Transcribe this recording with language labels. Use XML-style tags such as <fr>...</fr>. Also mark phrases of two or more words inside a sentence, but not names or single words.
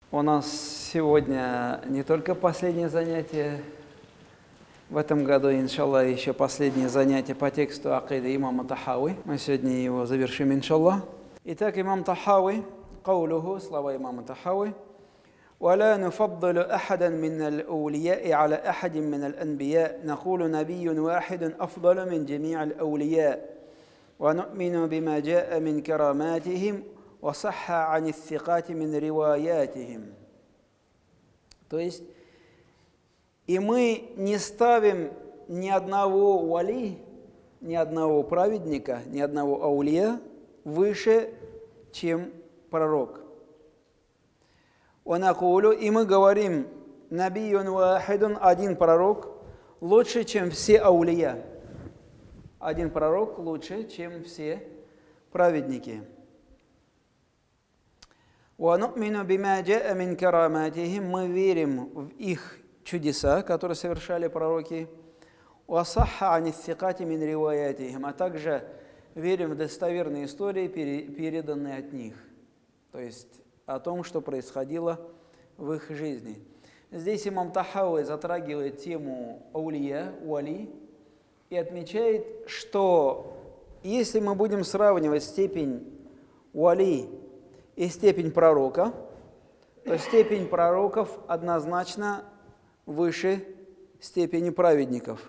<ru>У нас сегодня не только последнее занятие в этом году, иншаллах, еще последнее занятие по тексту акиды имама Тахауи. Мы сегодня его завершим, иншаллах. Итак, имам Тахауи, قوله, слова имама Тахауи:</ru> <ar>ولا نفضل أحدا من الأولياء على أحد من الأنبياء نقول نبي واحد أفضل من جميع الأولياء ونؤمن بما جاء من كراماتهم وصح عن الثقات من رواياتهم.</ar> <ru>То есть, и мы не ставим ни одного вали, ни одного праведника, ни одного аулия выше, чем пророк. И мы говорим,</ru> <ar>نبي واحد,</ar> <ru>один пророк, лучше, чем все аулия. Один пророк лучше, чем все праведники.</ru> <ar>وَنُؤْمِنُ بِمَا جَاءَ مِنْ كَرَامَاتِهِمْ,</ar> <ru>мы верим в их чудеса, которые совершали пророки.</ru> <ar>وَصَحَّ عَنِ الثِّقَاتِ مِنْ رِوَايَاتِهِمْ,</ar> <ru>а также верим в достоверные истории, переданные от них. То есть о том, что происходило в их жизни. Здесь имам Тахауи затрагивает тему аулия, вали, и отмечает, что если мы будем сравнивать степень вали и степень пророка, то степень пророков однозначно выше степени праведников.</ru>